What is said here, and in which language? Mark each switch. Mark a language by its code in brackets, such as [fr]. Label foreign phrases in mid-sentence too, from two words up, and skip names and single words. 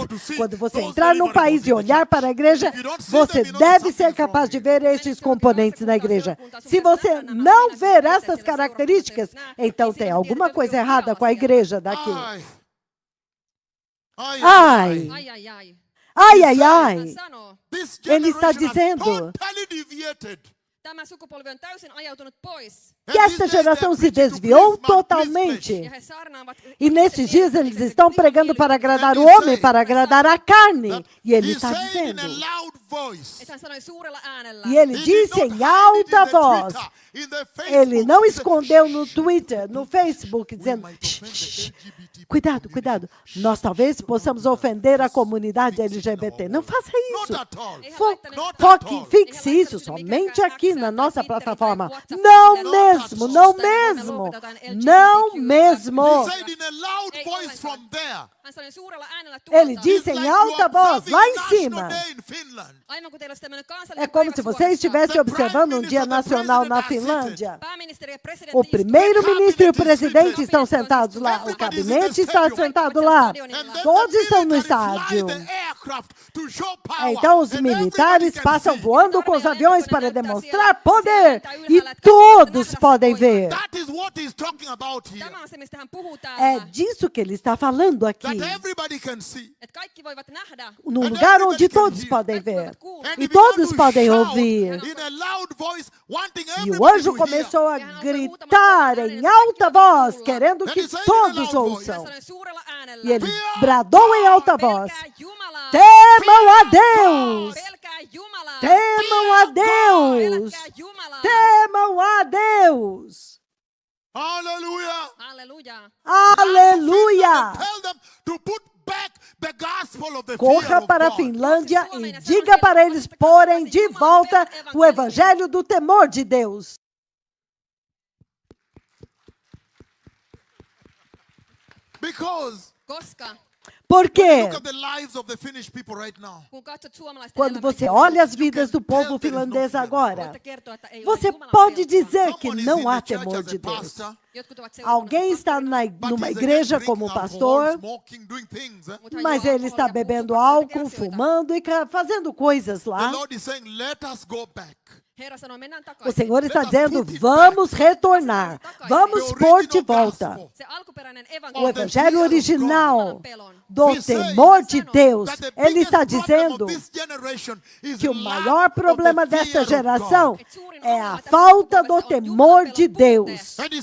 [pt] Quando você entrar num país e olhar para a igreja, você deve ser capaz de ver estes componentes na igreja. Se você não ver essas características, então tem alguma coisa errada com a igreja daqui. Ai. Ele está dizendo, [fi] Tämä sukupolvi on täysin ajautunut pois. [pt] Que esta geração se desviou totalmente. [fi] Ja he saarnaavat [pt] E nesses dias eles estão pregando para agradar o homem, para agradar a carne. E ele [en] He [pt] está [en] said in [pt] dizendo, [en] a loud voice. [fi] että hän sanoi suurella äänellä. [pt] e ele [en] He did [pt] disse [en] not [pt] em [en] hide it [pt] alta [en] in the [pt] voz, [en] Twitter, in the [pt] ele [en] Facebook. [pt] não [en] He said, [pt] escondeu no Twitter, no Facebook, dizendo, [en] might "Shh, offend shh, the shh, LGBT [pt] cuidado, cuidado, nós talvez possamos ofender a comunidade LGBT. Não faça [en] Not [pt] isso. [en] at all. [pt] Fixe isso somente aqui na nossa plataforma. Não mesmo, não mesmo, não mesmo. [en] He said in a loud voice from there. [fi] Hän sanoi suurella äänellä [pt] Ele [fi] tuolta. [pt] disse em alta voz, lá em cima. [en] Day in Finland. [fi] Aivan kun teillä olisi tämmöinen kansallinen [pt] É como [fi] päivä [pt] se você [fi] Suomessa. [pt] estivesse observando um dia nacional na Finlândia. [fi] Pääministeri ja presidentti [pt] O [fi] istuvat [pt] primeiro-ministro e o presidente estão sentados lá. O gabinete está sentado lá. Todos estão no estádio. Então os militares passam voando com os aviões para demonstrar poder. E todos podem ver. [en] That is what he's talking about here. [fi] Tämä on se, mistä hän puhuu [pt] É [fi] täällä. [pt] disso que ele está falando aqui. [en] That everybody can see. [fi] Että kaikki voivat nähdä. [pt] Num lugar onde todos podem ver. E todos podem ouvir. [en] In a loud voice, wanting [pt] E o [en] everybody [pt] anjo [en] to hear. [pt] começou a gritar em alta voz, querendo que todos [fi] Hän [pt] ouçam. [fi] sanoi suurella äänellä. [pt] E ele bradou em alta voz: [fi] Pelkää Jumalaa. [pt] temam a Deus! [fi] Pelkää Jumalaa. [pt] Temam a Deus! [fi] Pelkää Jumalaa. [pt] Temam a Deus! [en] Hallelujah. [fi] Halleluja. [pt] Aleluia! [en] Tell them to put back the gospel of the fear [pt] Corra [en] of [pt] para a [en] God. [pt] Finlândia e diga para eles porem de volta o evangelho do temor de Deus. [en] Because [fi] Koska [pt] Por quê? [en] look at the lives of the Finnish people right now. [fi] kun katsot suomalaisten [pt] Quando [fi] elämää, [pt] você olha as vidas do povo finlandês agora, [fi] voitte kertoa, että ei ole [pt] você [fi] Jumalan [pt] pode [fi] pelkoa. [pt] dizer que [en] Someone is [pt] não [en] in [pt] há [en] the church [pt] temor [en] as a [pt] de Deus. [en] pastor, [fi] Jotkut ovat seurakunnassa [pt] Alguém está [en] but [pt] numa [en] he's [pt] igreja [en] again [pt] como [en] drinking [pt] pastor, [en] alcohol, smoking, doing things. [fi] mutta hän [pt] mas [fi] juo [pt] ele está [fi] alkoholia, [pt] bebendo [fi] puhuu [pt] álcool, [fi] kaikkia asioita. [pt] fumando e fazendo coisas [en] The [pt] lá. [en] Lord is saying, let us go back. [fi] Herra sanoi, mennään [pt] O [fi] takaisin. [pt] Senhor está dizendo: vamos retornar, vamos pôr de volta [fi] Se alkuperäinen [pt] o [fi] evankeliumi [pt] evangelho original [fi] Jumalan pelon. [pt] do temor de Deus. Ele está dizendo que o maior problema desta geração é a falta do temor de Deus.